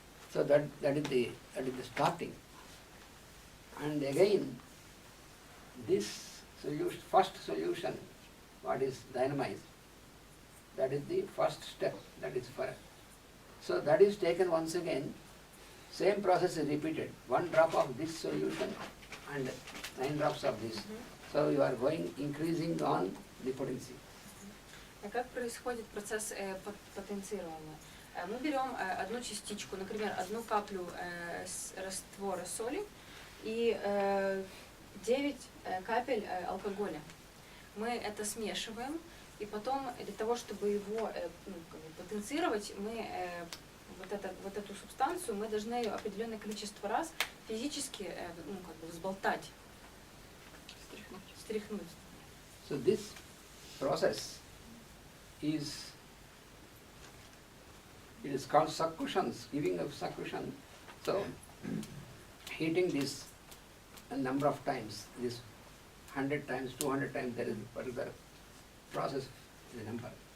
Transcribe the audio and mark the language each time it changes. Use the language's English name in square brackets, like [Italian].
[English] So that is the starting. And again, this solution, first solution, what is dynamized, that is the first step, that is fire. So that is taken once again, same process is repeated, 1 drop of this solution and 9 drops of this. So you are going increasing on the potency. [Russian] Как происходит процесс потенцирования? Мы берем одну частичку, например, 1 каплю раствора соли и 9 капель алкоголя. Мы это смешиваем, и потом для того, чтобы его потенцировать, мы вот эту субстанцию мы должны ее определенное количество раз физически взболтать, стряхнуть. [English] So this process is called succussions, giving of succussion. So heating this a number of times, this 100 times, 200 times, that is particular process, the number.